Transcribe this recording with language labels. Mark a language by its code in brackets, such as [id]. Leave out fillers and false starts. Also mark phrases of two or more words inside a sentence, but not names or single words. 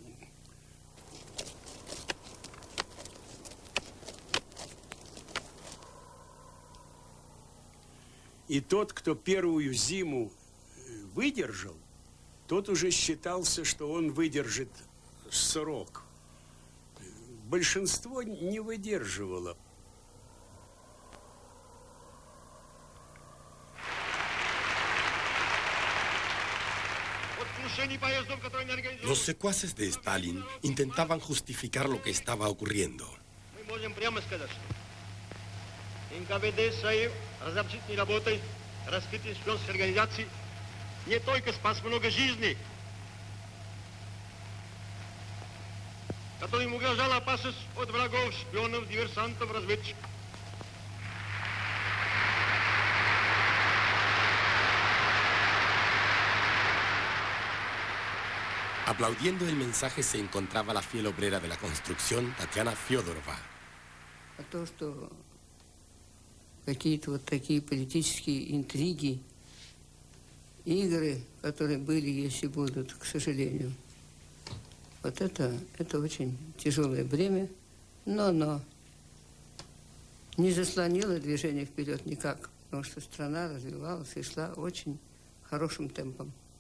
[ru] И тот, кто первую зиму выдержал, тот уже считался, что он выдержит срок. Большинство не выдерживало. [es] Los secuaces de Stalin intentaban justificar lo que estaba ocurriendo. [ru] Мы можем прямо сказать, НКВД своей разобщительной работой раскрытия шпионских организаций не только спас много жизней, которым угрожала опасность от врагов, шпионов, диверсантов, разведчиков. [es] Aplaudiendo el mensaje se encontraba la fiel obrera de la construcción, Tatiana Fyodorova. [ru] А то, что какие-то вот такие политические интриги, игры, которые были, если будут, к сожалению, вот это очень тяжелое бремя, но не заслонило движение вперед никак, потому что страна развивалась и шла очень хорошим темпом.